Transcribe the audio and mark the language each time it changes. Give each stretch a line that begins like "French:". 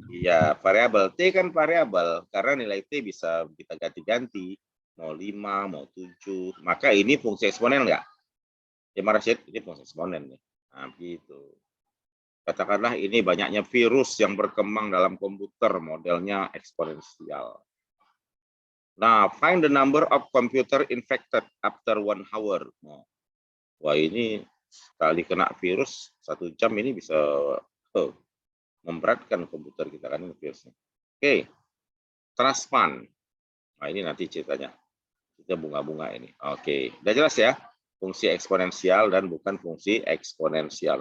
Indonesian: Iya, variabel. T kan variabel karena nilai T bisa kita ganti-ganti. Mau 5, mau 7. Maka ini fungsi eksponen enggak? Ya, Rashid, ini fungsi eksponen nih. Nah, gitu. Katakanlah ini banyaknya virus yang berkembang dalam komputer, modelnya eksponensial.
English: Nah, find the number of computer infected after 1 hour.
Indonesian: Nah, wah ini sekali kena virus 1 jam ini bisa memberatkan komputer kita kan virusnya. Oke, trust fund. Nah ini nanti ceritanya. Kita bunga-bunga ini. Oke, udah jelas ya. Fungsi eksponensial dan bukan fungsi eksponensial.